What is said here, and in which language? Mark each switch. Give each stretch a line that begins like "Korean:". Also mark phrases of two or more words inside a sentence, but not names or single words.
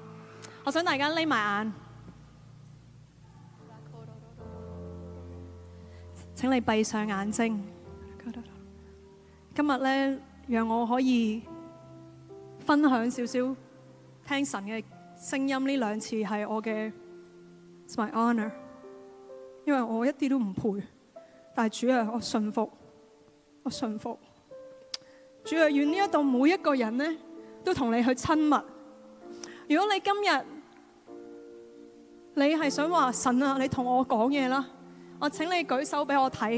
Cantonese: 我想大家匿埋眼，請你閉上眼睛。今日咧，讓我可以分享少少聽神嘅聲音。呢2次係我嘅
English: It's my honor，
Cantonese: 因為我一啲都唔配，但係主啊，我信服，我信服。主啊，願呢一度每一個人咧都同你去親密。如果你今日你係想話神啊，你同我講嘢啦，我請你舉手俾我睇。